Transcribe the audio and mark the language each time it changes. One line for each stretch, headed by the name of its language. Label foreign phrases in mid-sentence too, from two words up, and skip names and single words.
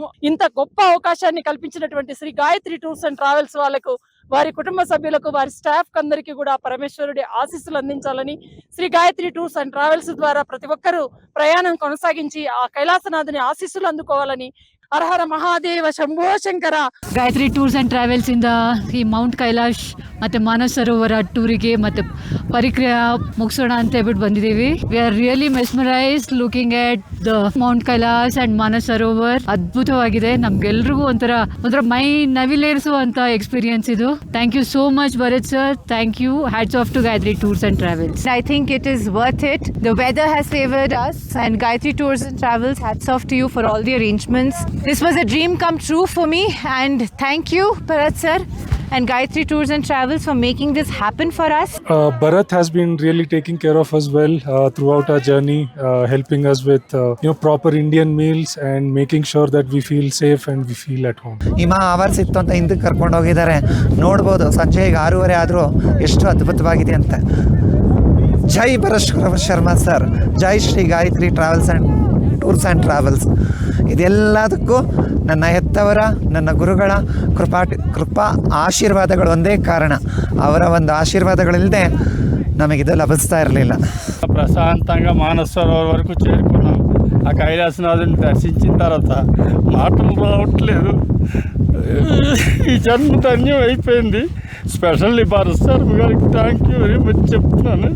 Telugu: ఇంత గొప్ప అవకాశాన్ని కల్పించినటువంటి శ్రీ గాయత్రి టూర్స్ అండ్ ట్రావెల్స్ వాళ్ళకు, వారి కుటుంబ సభ్యులకు, వారి స్టాఫ్ అందరికీ కూడా పరమేశ్వరుడి ఆశీస్సులు అందించాలని, శ్రీ గాయత్రి టూర్స్ అండ్ ట్రావెల్స్ ద్వారా ప్రతి ఒక్కరూ ప్రయాణం కొనసాగించి ఆ కైలాసనాథుని ఆశీస్సులు అందుకోవాలని. హరహర మహాదేవ శంభో శంకర.
Kannada: ಗಾಯತ್ರಿ ಟೂರ್ಸ್ ಆ್ಯಂಡ್ ಟ್ರಾವೆಲ್ಸಿಂದ ಈ ಮೌಂಟ್ ಕೈಲಾಶ್ ಮತ್ತು ಮಾನಸ ಸರೋವರ ಟೂರಿಗೆ ಮತ್ತು ಪರಿಕ್ರಿಯೆ ಮುಗಿಸೋಣ ಅಂತ ಹೇಳ್ಬಿಟ್ಟು ಬಂದಿದ್ದೀವಿ.
English: We are really mesmerized looking at the Mount Kailash and Manasa Sarovar. ಅದ್ಭುತವಾಗಿದೆ.
Kannada: ನಮ್ಗೆಲ್ರಿಗೂ ಒಂಥರ ಮೈ ನವಿಲೇರಿಸುವಂಥ ಎಕ್ಸ್ಪೀರಿಯನ್ಸ್ ಇದು.
English: Thank you so much Bharat sir. Thank you. Hats off to Gayatri Tours and Travels. I think it is worth it. The weather has favored us, and Gayatri Tours and Travels, hats off to you for all the arrangements. This was a dream come true for me, and thank you Bharat sir and Gayatri Tours and Travels for making this happen for us. Bharat has been really taking care of us well throughout our journey, helping us with proper Indian meals and making sure that we feel safe and we feel at home.
Kannada: ಹಿಮ ಆವರಿಸಿತ್ತು ಅಂತ ಹಿಂದಕ್ಕೆ ಕರ್ಕೊಂಡು ಹೋಗಿದ್ದಾರೆ. ನೋಡ್ಬೋದು ಸಂಜೆ ಈಗ 6:30 ಆದರೂ ಎಷ್ಟು ಅದ್ಭುತವಾಗಿದೆ ಅಂತ. ಜೈ ಭರತ್ ಶರ್ಮಾ ಸರ್, ಜೈ ಶ್ರೀ ಗಾಯತ್ರಿ ಟ್ರಾವೆಲ್ಸ್ ಆ್ಯಂಡ್ ಟೂರ್ಸ್ ಆ್ಯಂಡ್ ಟ್ರಾವೆಲ್ಸ್. ಇದೆಲ್ಲದಕ್ಕೂ ನನ್ನ ಹೆತ್ತವರ, ನನ್ನ ಗುರುಗಳ ಕೃಪಾ ಆಶೀರ್ವಾದಗಳು ಒಂದೇ ಕಾರಣ. ಅವರ ಒಂದು ಆಶೀರ್ವಾದಗಳಿಲ್ಲದೆ ನಮಗಿದು ಲಭಿಸ್ತಾ ಇರಲಿಲ್ಲ.
Telugu: ప్రశాంతంగా మానస సరోవర్ వరకు చేరుకున్నాం. ఆ కైలాసనాథుని దర్శించిన తర్వాత మాటలు రావట్లేదు. ఈ జన్మ ధన్యం అయిపోయింది. స్పెషల్లీ భరత్ శర్మ గారికి
English: thank you very much
Telugu: చెప్తున్నాను.